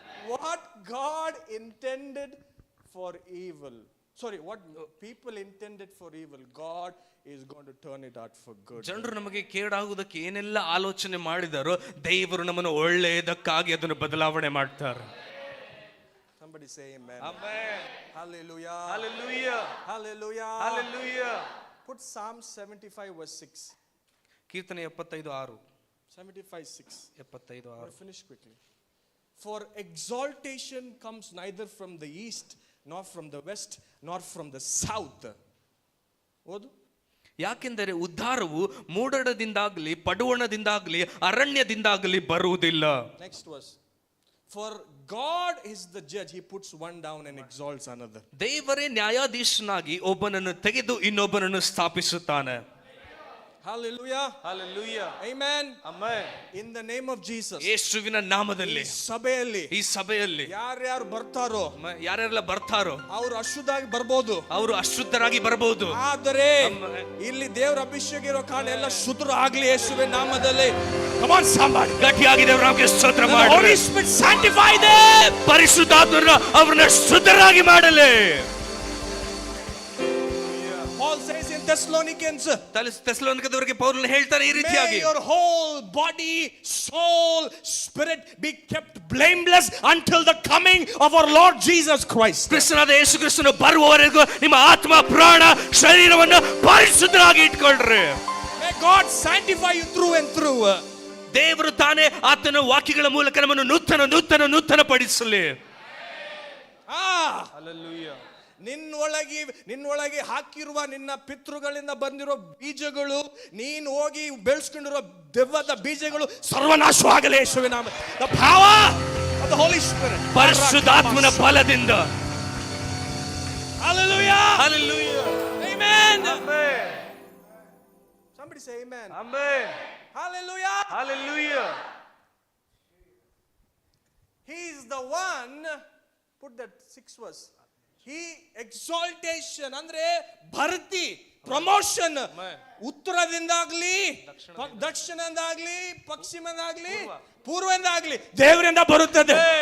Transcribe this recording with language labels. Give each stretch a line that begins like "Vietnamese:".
English: What God intended for evil, what people intended for evil, God is going to turn it out for good.
Kannada: ಜನರು ನಮಗೆ ಕೇಡಾಗುವುದಕ್ಕೆ ಏನೆಲ್ಲ ಆಲೋಚನೆ ಮಾಡಿದಾರೋ ದೇವರು ನಮ್ಮನ್ನು ಒಳ್ಳೆಯದಕ್ಕಾಗಿ ಅದನ್ನು ಬದಲಾವಣೆ ಮಾಡ್ತಾರೆ.
English: Somebody say amen. Amen. Hallelujah. Hallelujah. Hallelujah. Hallelujah. Put Psalm 75 verse 6.
Kannada: ಕೀರ್ತನೆ 75:6. 75:6. 75:6.
English: Finish quickly. For exaltation comes neither from the east, nor from the west, nor from the south.
Kannada: ಓದು. ಯಾಕೆಂದರೆ ಉದ್ಧಾರವು ಮೂಡಣದಿಂದಾಗಲಿ ಪಡುವಣದಿಂದಾಗಲಿ ಅರಣ್ಯದಿಂದಾಗಲಿ ಬರುವುದಿಲ್ಲ.
English: Next verse. For God is the judge, he puts one down and exalts another.
Kannada: ದೇವರೇ ನ್ಯಾಯಾಧೀಶನಾಗಿ ಒಬ್ಬನನ್ನು ತೆಗೆದು ಇನ್ನೊಬ್ಬನನ್ನು ಸ್ಥಾಪಿಸುತ್ತಾನೆ.
English: Hallelujah. Hallelujah. Amen. Amen. In the name of Jesus.
Kannada: ಯೇಸುವಿನ ನಾಮದಲ್ಲಿ ಈ ಸಭೆಯಲ್ಲಿ ಯಾರ್ಯಾರು ಬರ್ತಾರೋ, ಯಾರೆಲ್ಲ ಬರ್ತಾರೋ ಅವರು ಅಶುದ್ಧರಾಗಿ ಬರ್ಬೋದು, ಅವರು ಅಶುದ್ಧರಾಗಿ ಬರಬಹುದು. ಆದರೆ ಇಲ್ಲಿ ದೇವರ ಅಭಿಷೇಕ ಇರೋ ಕಾರಣ ಎಲ್ಲ ಶುದ್ಧರು ಆಗ್ಲಿ ಯೇಸುವಿನ ನಾಮದಲ್ಲಿ.
English: Come on somebody.
Kannada: ಗಟ್ಟಿಯಾಗಿ ದೇವರ ನಾಮಕ್ಕೆ ಸ್ತೋತ್ರ ಮಾಡಿ.
English: Holy Spirit sanctify them.
Kannada: ಪರಿಶುದ್ಧಾತ್ಮರು ಅವರನ್ನು ಶುದ್ಧರಾಗಿ ಮಾಡಲಿ.
English: Paul says in Thessalonians,
Kannada: ಥೆಸಲೋನಿಕದವರಿಗೆ ಪೌಲನು ಹೇಳ್ತಾನೆ ಈ ರೀತಿಯಾಗಿ,
English: may your whole body, soul, spirit be kept blameless until the coming of our Lord Jesus Christ.
Kannada: ಕ್ರಿಸ್ತನಾದ ಯೇಸು ಕ್ರಿಸ್ತನು ಬರುವವರೆಗೂ ನಿಮ್ಮ ಆತ್ಮ ಪ್ರಾಣ ಶರೀರವನ್ನು ಪರಿಶುದ್ಧರಾಗಿ ಇಟ್ಕೊಳ್ಳ್ರಿ.
English: May God sanctify you through and through.
Kannada: ದೇವರು ತಾನೇ ಆತನ ವಾಕ್ಯಗಳ ಮೂಲಕ ನಮ್ಮನ್ನು ನೂತನ ಪಡಿಸಲಿ.
English: Hallelujah.
Kannada: ನಿನ್ನೊಳಗೆ ಹಾಕಿರುವ ನಿನ್ನ ಪಿತೃಗಳಿಂದ ಬಂದಿರೋ ಬೀಜಗಳು, ನೀನು ಹೋಗಿ ಬೆಳೆಸ್ಕೊಂಡಿರೋ ದೆವ್ವದ ಬೀಜಗಳು ಸರ್ವನಾಶವಾಗಲಿ ಯೇಸುವಿನ ನಾಮ.
English: The power of the Holy Spirit.
Kannada: ಪರಿಶುದ್ಧಾತ್ಮನ ಬಲದಿಂದ.
English: Hallelujah. Hallelujah. Amen. Amen. Somebody say amen. Amen. Hallelujah. Hallelujah. He is the one, put that 6 verse.
Kannada: He exaltation ಅಂದ್ರೆ ಭರ್ತಿ, ಪ್ರಮೋಷನ್, ಉತ್ತರದಿಂದಾಗ್ಲಿ ದಕ್ಷಿಣದಿಂದಾಗ್ಲಿ ಪಶ್ಚಿಮದಿಂದಾಗ್ಲಿ ಪೂರ್ವದಿಂದಾಗ್ಲಿ ದೇವರಿಂದ ಬರುತ್ತದೆ.